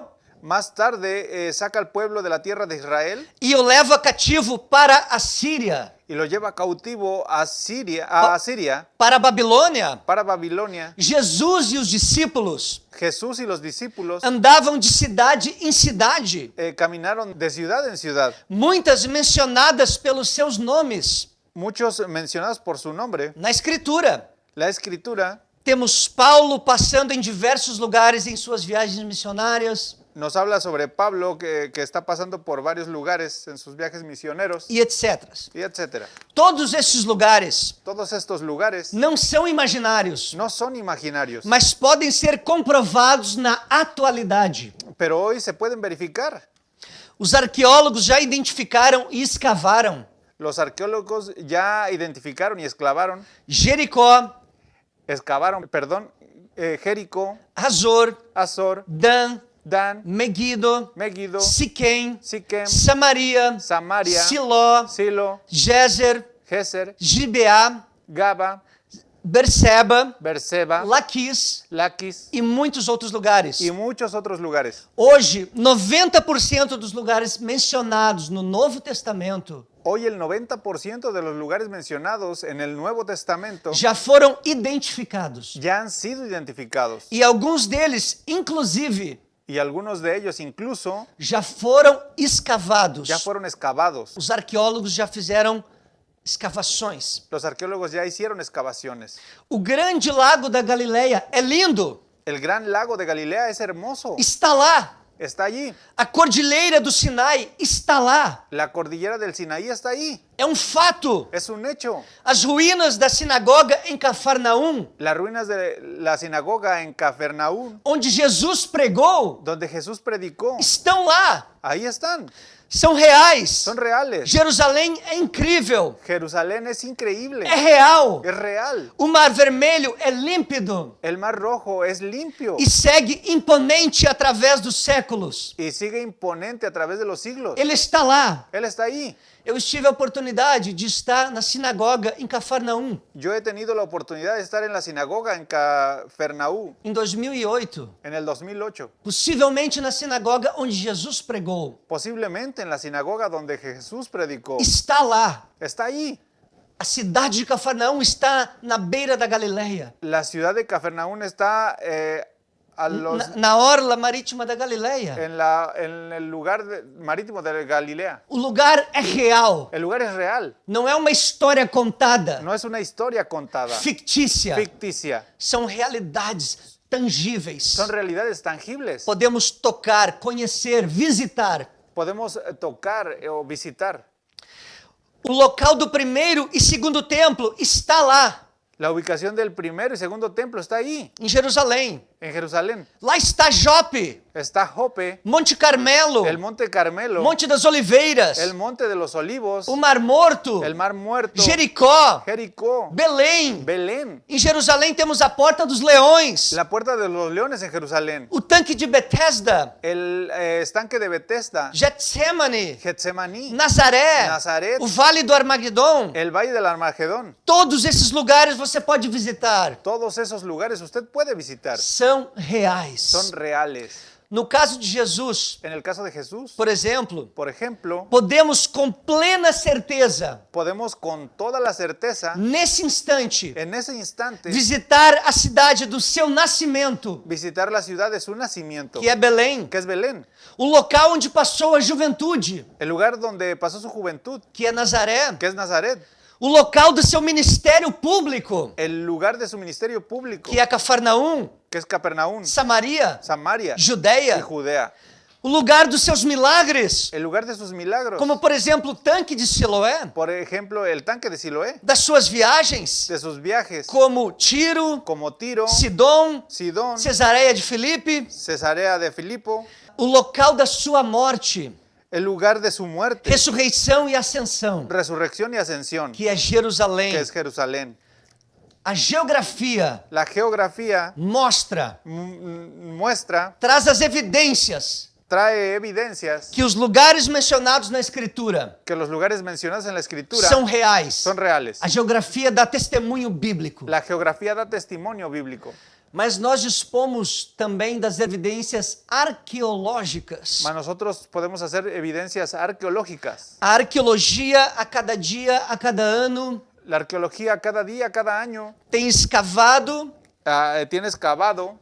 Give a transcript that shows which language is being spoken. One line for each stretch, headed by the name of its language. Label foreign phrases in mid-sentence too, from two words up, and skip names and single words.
Spanish: Más tarde saca al pueblo de la tierra de Israel
Portuguese: e o leva cativo para a Síria,
Spanish: y lo lleva cautivo a Siria,
Portuguese: para a Babilônia.
Spanish: para Babilonia.
Portuguese: Jesus e os discípulos
Spanish: Jesús y los discípulos
Portuguese: andavam de cidade em cidade,
Spanish: caminaron de ciudad en ciudad,
Portuguese: muitas mencionadas pelos seus nomes
Spanish: muchos mencionados por su nombre.
Portuguese: na Escritura.
Spanish: La escritura
Portuguese: Temos Paulo passando em diversos lugares em suas viagens missionárias
Spanish: nos habla sobre Pablo que está pasando por varios lugares en sus viajes misioneros
Portuguese: e etc.
Spanish: y etcétera.
Portuguese: Todos esses lugares
Spanish: Todos estos lugares
Portuguese: não são imaginários,
Spanish: no son imaginarios,
Portuguese: mas podem ser comprovados na atualidade.
Spanish: pero hoy se pueden verificar.
Portuguese: Os arqueólogos já identificaram e escavaram
Spanish: Los arqueólogos ya identificaron y excavaron Jericó,
Portuguese: Hazor,
Spanish: Azor,
Portuguese: Dan,
Spanish: Dan,
Portuguese: Megiddo,
Spanish: Megiddo,
Portuguese: Siquém,
Spanish: Siquem,
Portuguese: Samaria,
Spanish: Samaria,
Portuguese: Siló,
Spanish: Silo,
Portuguese: Gézer,
Spanish: Geser,
Portuguese: Gibeá,
Spanish: Gaba,
Portuguese: Berseba,
Spanish: Berseba,
Portuguese: Laquis
Spanish: Laquis
Portuguese: e muitos outros lugares.
Spanish: y muchos otros lugares.
Portuguese: Hoje, 90% dos lugares mencionados no Novo Testamento
Spanish: Hoy el 90% de los lugares mencionados en el Nuevo Testamento
Portuguese: já foram identificados.
Spanish: ya han sido identificados
Portuguese: E alguns deles, inclusive,
Spanish: y algunos de ellos incluso
Portuguese: já foram escavados.
Spanish: ya fueron excavados.
Portuguese: Os arqueólogos já fizeram escavações.
Spanish: Los arqueólogos ya hicieron excavaciones.
Portuguese: O grande lago da Galileia é lindo,
Spanish: El gran lago de Galilea es hermoso,
Portuguese: está lá.
Spanish: está allí.
Portuguese: A cordilheira do Sinai está lá.
Spanish: La cordillera del Sinaí está ahí.
Portuguese: É um fato.
Spanish: Es un hecho.
Portuguese: As ruínas da sinagoga em Cafarnaum,
Spanish: Las ruinas de la sinagoga en Cafarnaúm,
Portuguese: onde Jesus pregou,
Spanish: donde Jesús predicó,
Portuguese: estão lá.
Spanish: ahí están.
Portuguese: São reais.
Spanish: Son reales.
Portuguese: Jerusalém é incrível.
Spanish: Jerusalén es increíble.
Portuguese: É real.
Spanish: Es real.
Portuguese: O Mar Vermelho é límpido
Spanish: El Mar Rojo es limpio
Portuguese: e segue imponente através dos séculos.
Spanish: y sigue imponente a través de los siglos.
Portuguese: Ele está lá.
Spanish: Él está ahí.
Portuguese: Eu tive a oportunidade de estar na sinagoga em Cafarnaum
Spanish: Yo he tenido la oportunidad de estar en la sinagoga en Cafarnaúm
Portuguese: em 2008,
Spanish: en el 2008.
Portuguese: possivelmente na sinagoga onde Jesus pregou.
Spanish: Posiblemente en la sinagoga donde Jesús predicó.
Portuguese: Está lá.
Spanish: Está ahí.
Portuguese: A cidade de Cafarnaum está na beira da Galileia,
Spanish: La ciudad de Cafarnaúm está
Portuguese: na orla marítima da Galileia.
Spanish: en el lugar marítimo de Galilea.
Portuguese: O lugar é real,
Spanish: El lugar es real.
Portuguese: não é uma história contada,
Spanish: No es una historia contada,
Portuguese: fictícia.
Spanish: ficticia.
Portuguese: São realidades tangíveis.
Spanish: Son realidades tangibles.
Portuguese: Podemos tocar, conhecer, visitar.
Spanish: Podemos tocar o visitar.
Portuguese: O local do primeiro e segundo templo está lá,
Spanish: La ubicación del primero y segundo templo está ahí,
Portuguese: em Jerusalém.
Spanish: en Jerusalén.
Portuguese: Lá está Jope,
Spanish: Está Jope,
Portuguese: Monte Carmelo,
Spanish: el Monte Carmelo,
Portuguese: Monte das Oliveiras,
Spanish: el Monte de los Olivos,
Portuguese: o Mar Morto,
Spanish: el Mar Muerto,
Portuguese: Jericó,
Spanish: Jericó,
Portuguese: Belém.
Spanish: Belén,
Portuguese: Em Jerusalém temos a Porta dos Leões,
Spanish: la Puerta de los Leones en Jerusalén,
Portuguese: o tanque de Betesda,
Spanish: el estanque de Bethesda,
Portuguese: Getsemane,
Spanish: Getsemaní,
Portuguese: Nazaré,
Spanish: Nazaret,
Portuguese: o Vale do Armagedon.
Spanish: el Valle del Armagedón.
Portuguese: Todos esses lugares você pode visitar.
Spanish: Todos esos lugares usted puede visitar.
Portuguese: São reais.
Spanish: Son reales.
Portuguese: No caso de Jesus,
Spanish: En el caso de Jesús,
Portuguese: por exemplo,
Spanish: por ejemplo,
Portuguese: podemos com plena certeza,
Spanish: podemos con toda la certeza,
Portuguese: nesse instante,
Spanish: en ese instante,
Portuguese: visitar a cidade do seu nascimento,
Spanish: visitar la ciudad de su nacimiento,
Portuguese: que é Belém,
Spanish: que es Belén,
Portuguese: o local onde passou a juventude,
Spanish: el lugar donde pasó su juventud,
Portuguese: que é Nazaré,
Spanish: que es Nazaret,
Portuguese: o local do seu ministério público,
Spanish: el lugar de su ministerio público,
Portuguese: que é Cafarnaum,
Spanish: que es Capernaum,
Portuguese: Samaria,
Spanish: Samaria y
Portuguese: Judéia,
Spanish: Judea,
Portuguese: o lugar dos seus milagres,
Spanish: el lugar de sus milagros,
Portuguese: como por exemplo o tanque de Siloé,
Spanish: por ejemplo, el tanque de Siloé,
Portuguese: das suas viagens,
Spanish: de sus viajes,
Portuguese: como Tiro,
Spanish: como Tiro,
Portuguese: Sidom,
Spanish: Sidón,
Portuguese: Cesareia de Filipe,
Spanish: Cesarea de Filipo,
Portuguese: o local da sua morte,
Spanish: el lugar de su muerte,
Portuguese: ressurreição e ascensão,
Spanish: resurrección y ascensión,
Portuguese: que é Jerusalém.
Spanish: que es Jerusalén.
Portuguese: A geografia
Spanish: La geografía
Portuguese: mostra,
Spanish: muestra,
Portuguese: traz as evidências
Spanish: trae evidencias
Portuguese: que os lugares mencionados na Escritura
Spanish: que los lugares mencionados en la escritura
Portuguese: são reais.
Spanish: son reales.
Portuguese: A geografia dá testemunho bíblico.
Spanish: La geografía da testimonio bíblico,
Portuguese: Mas nós dispomos também das evidências arqueológicas.
Spanish: mas nosotros podemos hacer evidencias arqueológicas.
Portuguese: A arqueologia, a cada dia, a cada ano,
Spanish: La arqueología cada día, cada año,
Portuguese: tem escavado
Spanish: tiene excavado